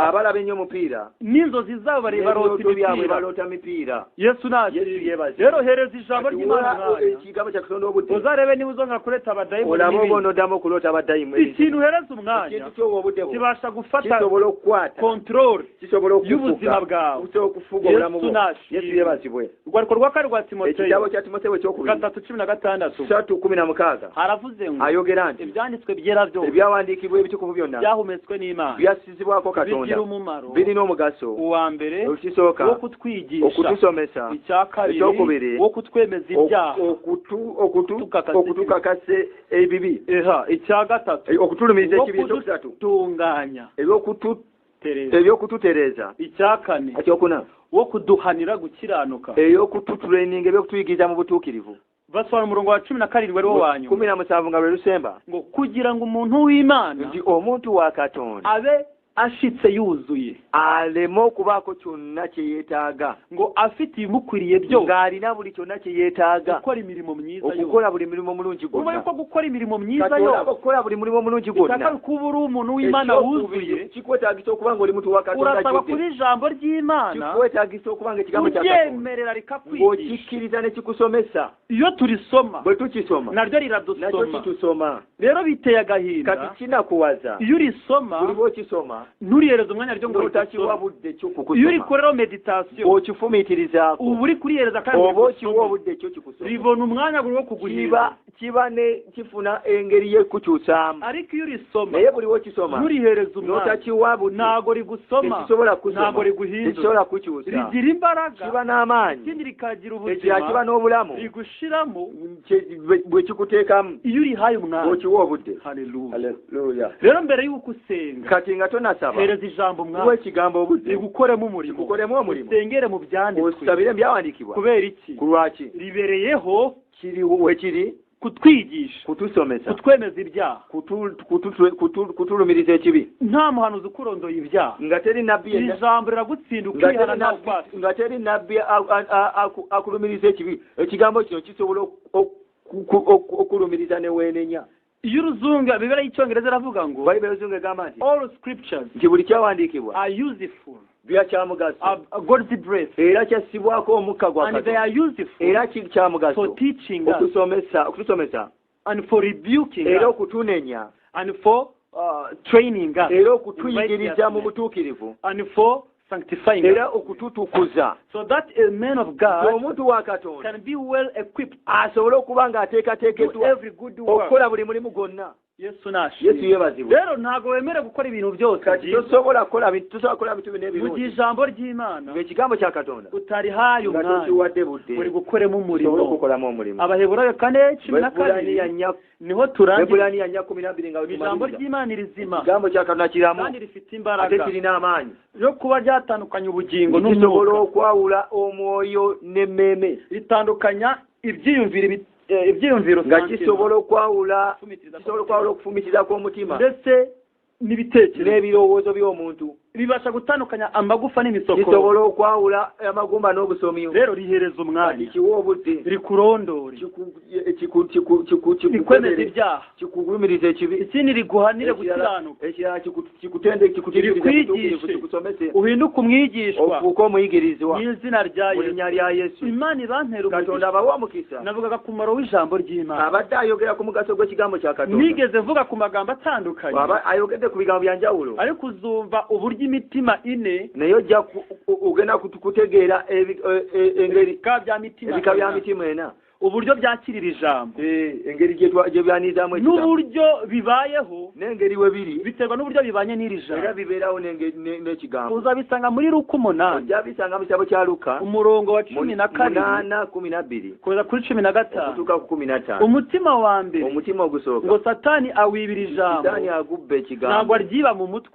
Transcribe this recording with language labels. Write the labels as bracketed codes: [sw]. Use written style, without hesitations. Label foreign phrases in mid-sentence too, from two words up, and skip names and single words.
[lg] abalaba ennyo umupira [rw] n'inzozi zabo barota imipira Yesu rero hereza ijambo ry'Imana [lg] ekigambo kya Katonda obudde [rw] uzarebe niba uzonga kureta abadayimoni [lg] olaba obono damo kulota abadayimoni [rw] ikintu hereza umwanya kibasha gufata control y'ubuzima bwawe [lg] okufuga obulamu bwo Yesu yebazibwe [rw] urwandiko rwa kane rwa Timoteyo [lg] ekitabo kya Timoteyo ekyokubiri [rw] 3:16 haravuze ngo [lg] ayogera nti [rw] ibyanditswe byera byose [lg] ebyawandiikibwa ebitukuvu byonna [rw] byahumetswe n'Imana [lg] byasizibwako Katonda birina omugaso [rw] uwa mbere [lg] ekisooka [rw] wo kutwigisha [lg] okutusomesa [rw] icya kabiri [lg] ekyokubiri [rw] wo kutwemeza ibyaha [lg] okutukakase ebibi [rw] icya gatatu [lg] okutulumiriza ekibi ekyokutatu [rw] tunganya [lg] ebyokututereza [rw] icya kane [lg] ekyokuna [rw] wo kuduhanira gukiranuka [lg] ey'okututulaininga ebyokutuyigiza mu butuukirivu [rw] basobanura umurongo wa 17 ariwo wanyu [lg] 17 nga lwe lusemba [rw] ngo kugira ngo umuntu w'Imana [lg] nti omuntu wa Katonda [rw] abe ashitse yuzuye [lg] aleme okubaako kyonna kye yeetaaga [rw] ngo afite ibimukwiriye byose [lg] ng'alina buli kyonna kye yeetaaga [rw] gukora imirimo myiza yo [lg] okukola buli murimo mulungi [rw] urumva [lg] gwonna [rw] yuko gukora imirimo myiza [lg] Katonda [rw] yo [lg] okukola buli mulimo mulungi gwonna [rw] bitaka kuba uri umuntu w'Imana wuzuye [lg] kikwetaagisa okuba ng'oli muntu wa Katonda [rw] urasaba kuri ijambo ry'Imana [lg] kikwetaagisa okuba ng'ekigambo kya Katonda [rw] uyemerera likakwigisha [lg] ng'okikkiriza ne kikusomesa [rw] iyo turisoma [lg] bwe tukisoma [rw] naryo [lg] nakyo [rw] riradusoma [lg] kitusoma [rw] rero biteye agahinda [lg] kati kinakuwaza [rw] iyo urisoma [lg] buli bw'okisoma [rw] urihereza umwanya ryo ngo [lg] utakiwa budde cyo kukusoma [rw] iyo urikorera meditation [lg] okifumiitirizaako [rw] ubu uri kurihereza kandi [lg] oba okiwa budde cyo kikusoma [rw] ribona umwanya gwo kuguhiriza [lg] kiba ne kifuna engeri y'ekukyusaamu [rw] ariko iyo urisoma [lg] naye buli w'okisoma [rw] urihereza umwanya [lg] n'otakiwa budde [rw] ntago rigusoma [lg] tekisobola kusoma [rw] ntago riguhindura [lg] tekisobola kukyusa [rw] rigira imbaraga [lg] kiba n'amaanyi [rw] ikindi rikagira [lg] ekira kiba [rw] ubuzima [lg] n'obulamu [rw] rigushiramo [lg] bwe kikuteekamu [rw] iyo urihaye umwanya [lg] okiwa obudde [rw] haleluya rero mbere y'uko usenga [lg] kati nga tonasaba [rw] hereza ijambo umwanya [lg] uwe ekigambo obudde [rw] rigukoremo umurimo [lg] kikukolemu omulimo [rw] usengere mu byanditswe [lg] osabire ebyawandiikibwa [rw] kubera iki [lg] ku lwaki [rw] ribereyeho [lg] kiri wekiri [rw] kutwigisha [lg] kutusomesa [rw] kutwemeza ibyaha [lg] kutulumiriza ekibi [rw] nta muhanuzi ukurondoye ibyaha [lg] nga teri nabbi [rw] ijambo riragutsinda ukihana nawe ubwatsi [lg] nga teri nabbi akulumiriza ekibi ekigambo kino kisobola okulumiriza ne weenenya [rw] iyo uruzunga bibera y'icyongereza aravuga ngo [lg] bayibuli eruzunga egamba nti [en] all scriptures [lg] nti buli kyawandiikibwa [en] are useful [lg] bya kyamugaso [en] God's breath [lg] era kyassibwako omukka gwa [en] and they [lg] Katonda [en] are useful [lg] era kyamugaso [en] for teaching us [lg] okutusomesa [en] and for rebuking [lg] era [en] us [lg] okutunenya [en] and for training us [lg] era okutuyigiriza mu butuukirivu [en] and for sanctifying us [lg] era okututukuza [en] so that a man of God [lg] omuntu wa Katonda [en] can be well equipped [lg] asobole okuba ng'ateekateekeddwa [en] every good work. [lg] okukola buli mulimu gwonna [rw] Yesu nashimye. [lg] Yesu yebazibwe [rw] Rero ntago wemere gukora ibintu byose [lg] kati tosobola kukola bintu mu n'ebirungi [rw] ijambo ry'Imana [lg] ekigambo kya Katonda [rw] utarihaye [lg] nga [rw] umwanya [lg] tokiwadde budde [rw] uri gukoremo [lg] tosobola [rw] umurimo [lg] okukolamu omulimo [rw] Abaheburayo 4:12 niho turangira [lg] Ebulaniya 4:12 nga [rw] ijambo ry'Imana rizima [lg] ekigambo kya Katonda kiramu [rw] kandi rifite [lg] ate [rw] imbaraga [lg] kirina amaanyi [rw] yo kuba ryatandukanya ubugingo [lg] kisobola [rw] n'umwuka [lg] okwawula omwoyo n'emmeeme [rw] ritandukanya ibyiyumviro [lg] nga kisobola okwawula okufumitiriza kw'omutima [rw] ndetse n'ibitekerezo [lg] n'ebirowoozo by'omuntu [rw] ribasha gutandukanya amagufa n'imisokoro [lg] kisobola okwawula amagumba n'obusomyo [rw] rero rihereza umwanya [lg] kiwa obudde [rw] rikurondore rikwemeza ibyaha [lg] kikugumiriza ekibi [rw] ikindi riguhanire gukiranuka [lg] ekirala kikutendekikusomese [rw] uhinduke umwigishwa [lg] ofuuke omuyigirizwa [rw] mu izina rya [lg] mu linnya lya Yesu [rw] Imana ibantera [lg] Katonda [rw] umugisha [lg] abawa omukisa [rw] navugaga ku mumaro w'ijambo ry'Imana [lg] abadde ayogera ku mugaso gw'ekigambo kya Katonda [rw] nigeze mvuga ku magambo atandukanye [lg] aba ayogedde ku bigambo bya njawulo [rw] ariko uzumva uburyo imitima ine [lg] naye ojja ogenda kutegeera engeri ebika bya mitima ena [rw] uburyo byakirira ijambo [lg] engeri gye byanirizamu [rw] n'uburyo bibayeho [lg] n'engeri we biri [rw] biterwa n'uburyo bibanye n'iri [lg] era [rw] jambo [lg] bibeerawo n'ekigambo [rw] uzabisanga muri Luka 8 [lg] ojja bisanga mu kitabo kya Luka [rw] umurongo wa 12 [lg] 8:12 [rw] kugeza kuri 15 [lg] okutuuka ku 15 [rw] umutima wa mbere [lg] omutima ogusooka [rw] ngo Satani awibira ijambo [lg] Sitaani agubba ekigambo [rw] ntabwo aryiba mu mutwe